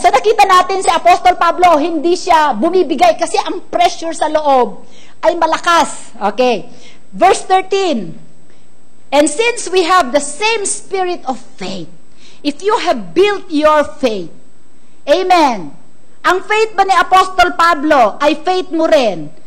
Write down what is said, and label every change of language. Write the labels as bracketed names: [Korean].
[Filipino] So, nakita natin si Apostol Pablo, hindi siya bumibigay kasi ang pressure sa loob ay malakas. [English] Okay. Verse 13. And since we have the same spirit of faith, if you have built your faith, amen. [Filipino] Ang faith ba ni Apostol Pablo ay faith mo rin?